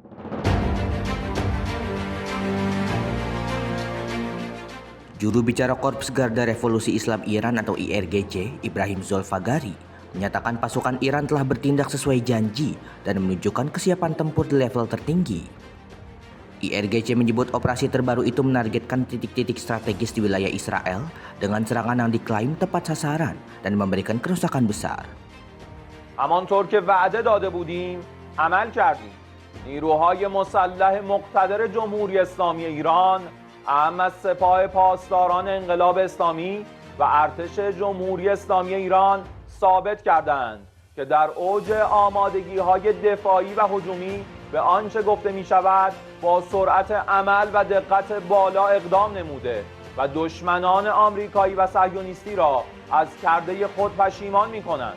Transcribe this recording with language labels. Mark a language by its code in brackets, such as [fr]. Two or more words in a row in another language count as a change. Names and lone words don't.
[id] Juru bicara Korps Garda Revolusi Islam Iran atau IRGC, Ibrahim Zolfagari, menyatakan pasukan Iran telah bertindak sesuai janji dan menunjukkan kesiapan tempur di level tertinggi. IRGC menyebut operasi terbaru itu menargetkan titik-titik strategis di wilayah Israel dengan serangan yang diklaim tepat sasaran dan memberikan kerusakan besar. [fa] همانطور که وعده داده بودیم عمل کردیم. نیروهای مسلح مقتدر جمهوری اسلامی ایران، اعم از سپاه پاسداران انقلاب اسلامی و ارتش جمهوری اسلامی ایران ثابت کردند که در اوج آمادگی‌های دفاعی و هجومی به آنچه گفته می‌شود با سرعت عمل و دقت بالا اقدام نموده و دشمنان آمریکایی و صهیونیستی را از کرده خود پشیمان می‌کنند.